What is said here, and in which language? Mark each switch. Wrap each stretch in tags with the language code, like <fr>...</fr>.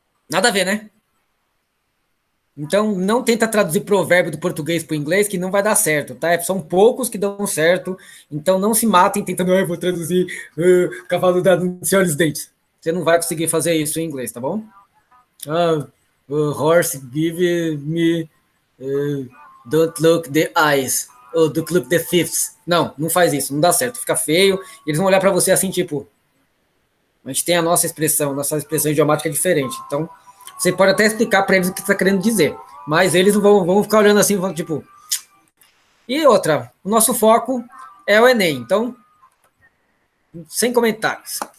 <pt>Nada a ver, né? Então, não tenta traduzir provérbio do português para o inglês, que não vai dar certo, tá? São poucos que dão certo. Então, não se matem tentando, eu vou traduzir cavalo dado Senhor dos Dentes. Você não vai conseguir fazer isso em inglês, tá bom?</pt> <en>Horse give me don't look the eyes.</en> <pt>Ou</pt> <en>don't look the fifths.</en> <pt>Não, não faz isso, não dá certo, fica feio. Eles vão olhar para você assim, tipo, a gente tem a nossa expressão idiomática é diferente. Então, você pode até explicar para eles o que você está querendo dizer, mas eles vão ficar olhando assim, vão, tipo... E outra, o nosso foco é o Enem, então, sem comentários.</pt>